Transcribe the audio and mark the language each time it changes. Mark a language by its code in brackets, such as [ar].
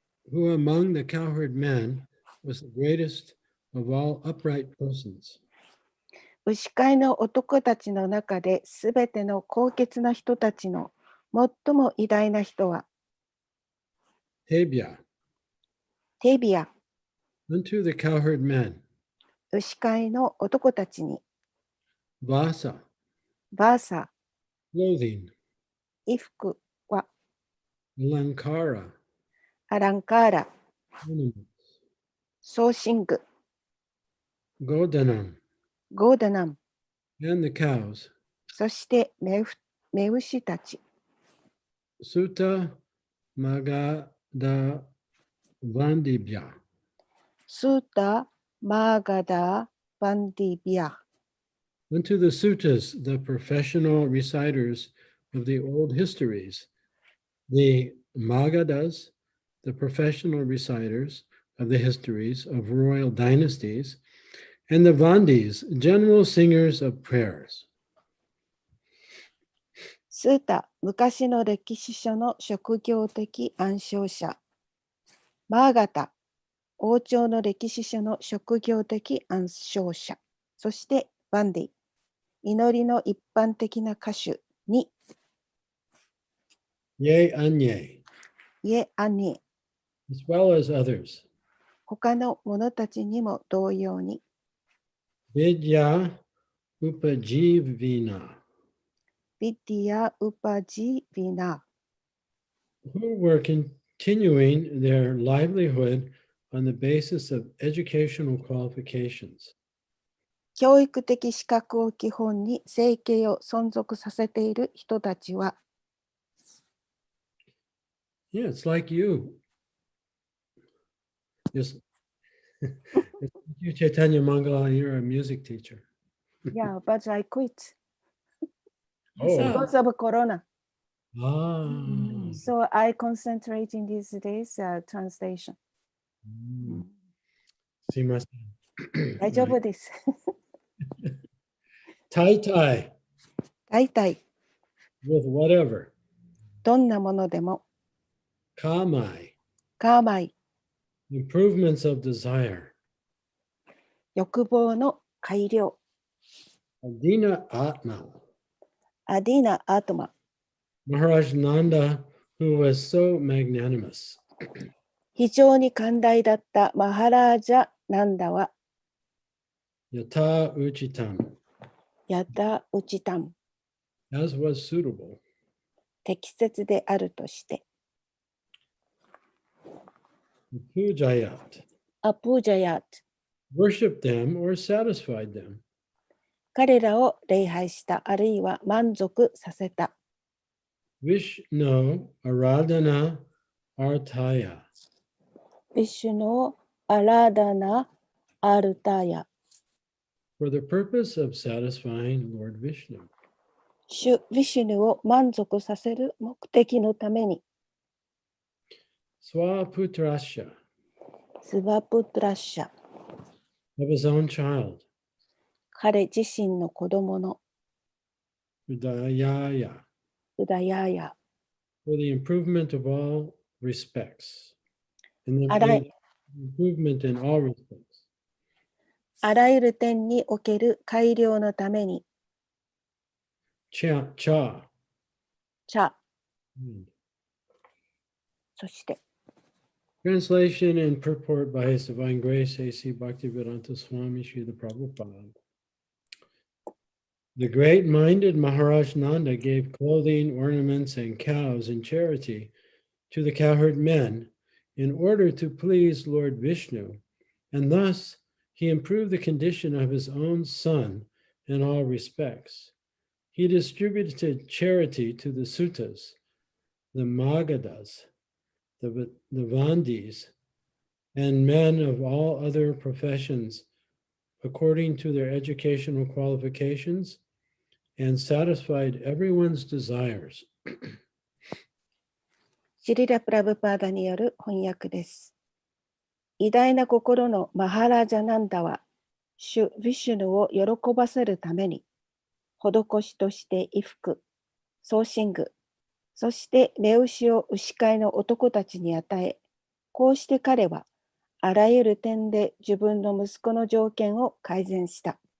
[en] who among the cowherd men was the greatest of all upright persons. [ja] 牛飼いの男たちの中で、すべての高潔な人たちの最も偉大な人は、 [sa] Tebia, [ja] テビア、 [en] unto the cowherd men, [ja] 牛飼いの男たちに、 [sa] Vasa, [ja] バーサ、 [en] clothing, [ja] 衣服は、 [sa] Lankara, [ja] アランカーラ、 [en] ornaments, [ja] ソーシング、 [sa] Godanam, [ja] ゴーダナム、 [en] and the cows, [ja] そしてメ牛たち、 [sa] Sutta Magada Vandibya, [ja] スータ、マーガダー、バンディビア、 [en] unto the suttas, the professional reciters of the old histories, the Magadas, the professional reciters of the histories of royal dynasties, and the Vandis, general singers of prayers. [ja] スータ、昔の歴史書の職業的暗唱者、マーガタ、王朝の歴史書の職業的暗唱者、そしてバンディ、祈りの一般的な歌手に、 [sa] Ye Anye, [ja] イエアニ、 [en] as well as others, [ja] 他の者たちにも同様に、 [sa] Vidya Upajivina, [ja] ビディア・ウパジ・ヴィナ、 [en] who were continuing their livelihood on the basis of educational qualifications. [ja] 教育的資格を基本に生計を存続させている人たちは、 [en] Yeah, it's like you. It's like you, Chaitanya Mangala, you're a music teacher. Yeah, but I quit Oh, because of Corona. ah. So I concentrate in these days translation. [ja] すいません。大丈夫です。 Tai tai 大体 [en] with whatever. [ja] どんなものでも、 [sa] Kamai, [ja] カーマイ、 [en] improvements of desire. [ja] 欲望の改良、 [sa] Adina Atma, [ja] アディナ・アートマ、 [en] Maharaj Nanda, who was so magnanimous. [ja] 非常に寛大だったマハラージャ・ナンダは、 [sa] Yata Uchitam, [ja] ヤタ・ウチタン、 [en] as was suitable. [ja] 適切であるとして、 [sa] Pujayat, [ja] アプージャヤット、 [en] worshiped them or satisfied them. [ja] 彼らを礼拝したあるいは満足させた。 [sa] Vishnu Aradhana Artaya, [ja] ビシュノー・アラダナ・アルタヤ、 [en] for the purpose of satisfying Lord Vishnu. [ja] 主ヴィシュヌを満足させる目的のために、 [sa] Swaputrasya, [ja] スバプトラッシャ、 [en] of his own child. [ja] 彼自身の子供の [sa] Udayaya, [ja] ウダヤーヤ、 [en] for the improvement of all respects. And then Alright. improvement in all respects. [ja] あらゆる点における改良のために、 [sa] Cha, [ja] チャ、 そして、 [en] Translation and purport by His Divine Grace A.C. Bhaktivedanta Swami Srila Prabhupada. The great-minded Maharaj Nanda gave clothing, ornaments, and cows in charity to the cowherd men in order to please Lord Vishnu, and thus he improved the condition of his own son in all respects. He distributed charity to the suttas, the Magadas, the Vandis, and men of all other professions according to their educational qualifications, and satisfied everyone's desires. [ja] シリラ・プラブパーダによる翻訳です。偉大な心のマハラージャナンダは、主ヴィシュヌを喜ばせるために、施しとして衣服、ソーシング、そして目牛を牛飼いの男たちに与え、こうして彼はあらゆる点で自分の息子の条件を改善した。